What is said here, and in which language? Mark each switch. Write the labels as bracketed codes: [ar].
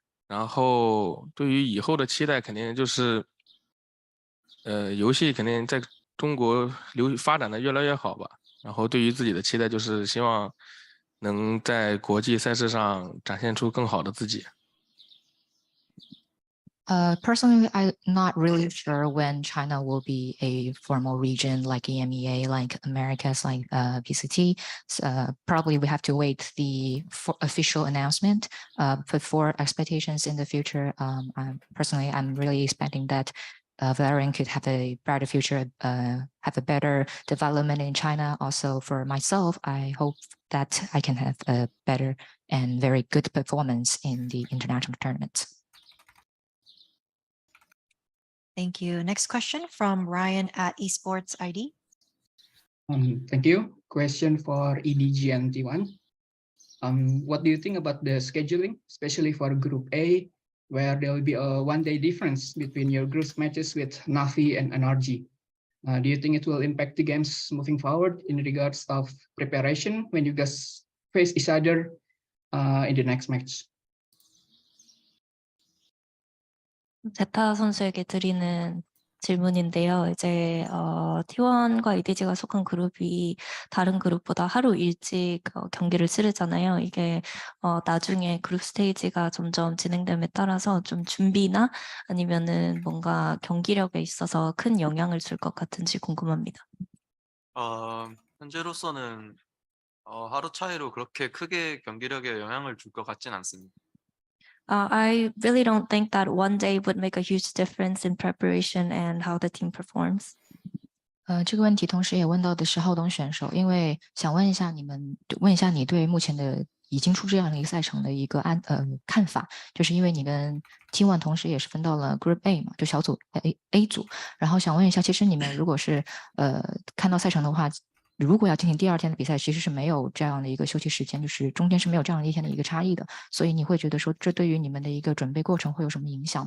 [zh] 然后对于以后的期待，肯定就是游戏肯定在中国发展的越来越好吧。然后对于自己的期待，就是希望能在国际赛事上展现出更好的自己。 [en] Personally, I'm not really sure when China will be a formal region like EMEA, like Americas, like PCT. So, probably we have to wait the official announcement. But for expectations in the future, I'm really expecting that Valorant could have a brighter future, have a better development in China. Also, for myself, I hope that I can have a better and very good performance in the international tournaments. Thank you. Next question from Ryan at Esports ID. Thank you. Question for EDG and T1. What do you think about the scheduling, especially for Group A, where there will be a one-day difference between your group matches with Navi and NRG? Do you think it will impact the games moving forward in regards of preparation when you guys face each other in the next match? [ko] 제타 선수에게 드리는 질문인데요. 이제 T1과 EDG가 속한 그룹이 다른 그룹보다 하루 일찍 경기를 치르잖아요. 이게 나중에 그룹 스테이지가 점점 진행됨에 따라서 좀 준비나 아니면은 뭔가 경기력에 있어서 큰 영향을 줄 것 같은지 궁금합니다. 현재로서는 하루 차이로 그렇게 크게 경기력에 영향을 줄 것 같진 않습니다. [en] I really don't think that one day would make a huge difference in preparation and how the team performs. [zh] 这个问题同时也问到的是浩东选手，因为想问一下你对目前的已经出这样的一个赛程的一个看法，就是因为你跟 T1 同时也是分到了 Group A 嘛，就小组 A 组，然后想问一下，其实你们如果是看到赛程的话，如果要进行第二天的比赛，其实是没有这样的一个休息时间，就是中间是没有这样的一天的一个差异的，所以你会觉得说，这对于你们的一个准备过程会有什么影响？